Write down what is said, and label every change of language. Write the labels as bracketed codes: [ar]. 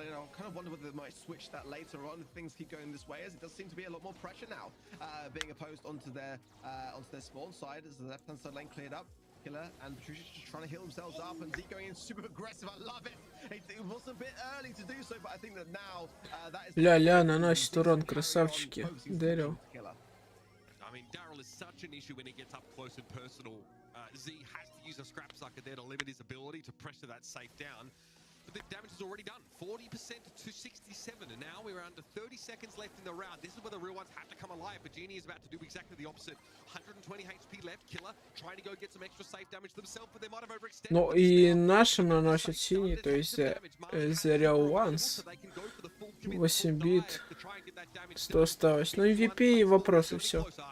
[en] I kind of wonder whether they might switch that later on if things keep going this way, as it does seem to be a lot more pressure now being opposed onto their spawn side as the left hand side lane cleared up. Killer and Patricia's just trying to heal themselves up, and Z going in super aggressive. I love it. It was a bit early to do so, but I think that now that is. [ru] Ля-ля, наносит урон, красавчики. Дэрил. [en] I mean, Daryl is such an issue when he gets up close and personal. Z has to use a scrap sucker there to limit his ability to pressure that safe down. But the damage is already done. 40% to 67, and now we're under 30 seconds left in the round. This is where the real ones have to come alive, but Genie is about to do exactly the opposite. 120 HP left. Killer trying to go get some extra safe damage themselves, but they might have overextended. [ru] Ну и нашим наносит синий, то есть The Real Ones. 8 бит. 100 осталось. Ну MVP и вопросы, все.